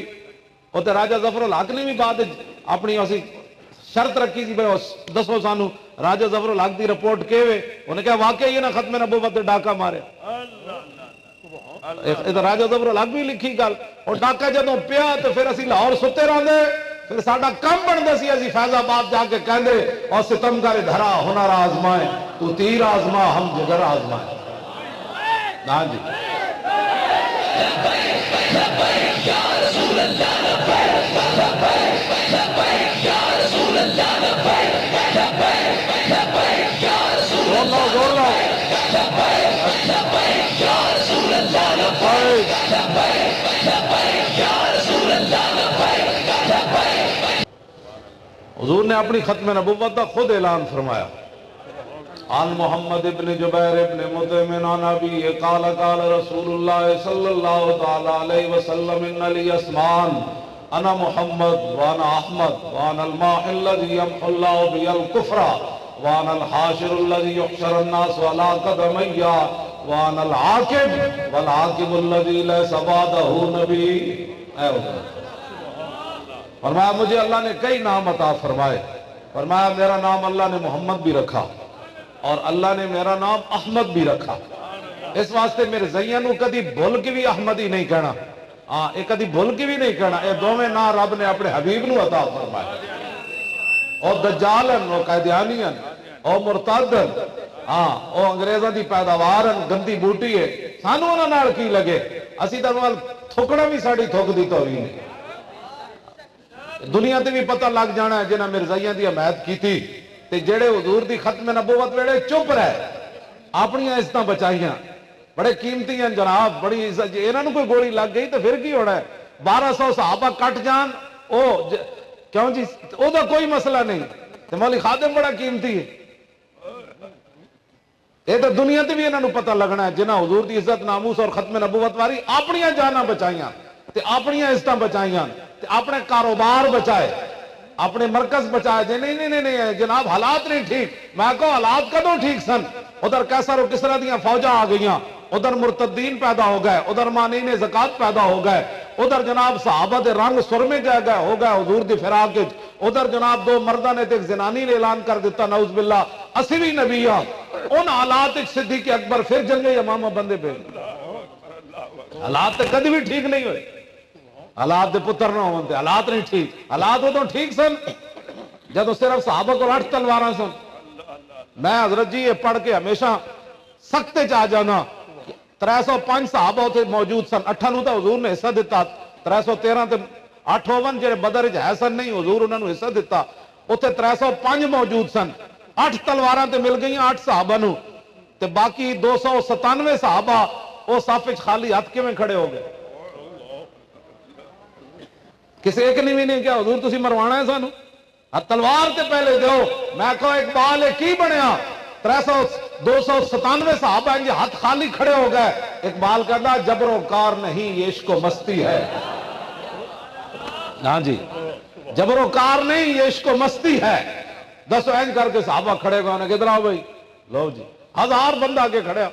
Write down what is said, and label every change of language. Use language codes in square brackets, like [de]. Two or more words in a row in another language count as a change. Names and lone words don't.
[pa] وہ تو راجہ ظفر الحق نے بھی بعد اپنی اسی شرط رکھی سی بھائی دسو سانو راجہ ظفر الحق دی رپورٹ کے ہوئے. انہیں کہا واقعی یہ نہ ختم نبوت دے ڈاکہ مارے. ادھر راجہ ظفر الحق بھی لکھی گل. اور ڈاکہ جدوں پیا تو پھر اسی لاہور ستے رہندے, پھر ساڈا کم بندا سی اسی فیض آباد جا کے کہندے اور [ur] ستمگر دھرا ہنر آزمائے تو تیر آزما ہم جگر آزمائے. [pa] ہاں جی زور لو. [ur] حضور نے اپنی ختم نبوت کا خود اعلان فرمایا. [ar] عن محمد ابن جبیر ابن مطعم عن ابی قال قال رسول اللہ صلی اللہ تعالی علیہ وسلم ان لی اسمان انا محمد وانا احمد وانا الماح الذي يمحو الله بي الكفر وانا الحاشر الذي يحشر الناس على قدمي وانا العاقب والعاقب الذي ليس بعده نبي. [ur] فرمایا مجھے اللہ نے کئی نام عطا فرمائے. فرمایا میرا نام اللہ نے محمد بھی رکھا اور اللہ نے میرا نام احمد بھی رکھا. [pa] اس واسطے میرے زیاں نو کدی بھول کے بھی احمد ہی نہیں کہنا. ہاں یہ کدی بھول کے بھی نہیں کہنا. یہ دونوں نام رب نے اپنے حبیب نو عطا فرمائے. اور دجالن اور قیدیانین اور مرتدن, ہاں وہ انگریزاں دی پیداوار گندی بوٹی ہے. سانو انہاں نال کی لگے, اسی دا نال تھکنا بھی ساڈی تھک دی توہین ہے. دنیا تے بھی پتہ لگ جانا ہے جنہاں مرزائیاں دی حمایت کیتی تے جڑے حضور دی ختم نبوت ویلے چپ رہے اپنی عزتاں بچائیاں. [ur] بڑے قیمتی ہیں جناب, بڑی عزت. [pa] انہاں نوں کوئی گولی لگ گئی تو پھر کی ہونا ہے؟ 1200 صحابہ کٹ جان کیوں جی, او دا کوئی مسئلہ نہیں. تے مولی خادم بڑا قیمتی ہے. یہ تو دنیا تے بھی انہاں نوں پتہ لگنا ہے جنہاں حضور دی عزت ناموس اور ختم نبوت واری اپنی جاناں بچائیاں تے اپنی عزتاں بچائیاں تے اپنے کاروبار بچائے, اپنے مرکز بچائے. جی نہیں جناب حالات نہیں ٹھیک. میں کہو حالات کدوں ٹھیک سن؟ ادھر کیسر و کسرا دیاں فوجاں آ گئیاں, ادھر مرتدین پیدا ہو گئے, ادھر مانین زکات پیدا ہو گئے, ادھر جناب صحابہ دے رنگ سرمے جا گئے ہو گئے حضور دی فراق وچ, ادھر جناب دو مرداں نے تے ایک زنانی نے اعلان کر دیتا [ar] نعوذ باللہ [pa] اسی بھی نبی ہاں. ان حالات وچ صدیق اکبر پھر جنگ یمامہ بندے پہ. حالات تے کدی بھی ٹھیک نہیں ہوئے. حالات دے پتر نہ ہوندے, حالات نہیں ٹھیک. حالات ادوں ٹھیک سن جدو صرف صحابہ کو 8 تلواراں سن. میں حضرت جی یہ پڑھ کے ہمیشہ سختے چاہ جانا. 305 صحابہ ہوتے موجود سن. 8 نو تو حضور نے حصہ دیتا. 313 تے 8 ہوون جڑے بدر وچ ہے سن نہیں, حضور انہاں نو حصہ دیتا. اوتھے 305 موجود سن. 8 تلواراں تے مل گئیاں 8 صحابہ نو, تے باقی 297 صحابہ او صف وچ خالی ہاتھ کیویں کھڑے ہو گئے؟ کسی ایک نے بھی نہیں کیا حضور تسی مروانا ہے سانو, تلوار تے پہلے دیو. میں کہو اقبال کی بنیا 297 صحابہ ہیں جی ہاتھ خالی کھڑے ہو گئے. [ur] اقبال کہتا جبر و کار نہیں یہ عشق و مستی ہے. ہاں جی جبر و کار نہیں یہ عشق و مستی ہے. [pa] 10 اینج کر کے صحابہ کھڑے گئے. انہیں کدھر آؤ بھائی, لو جی 1000 بندہ آگے کھڑیا.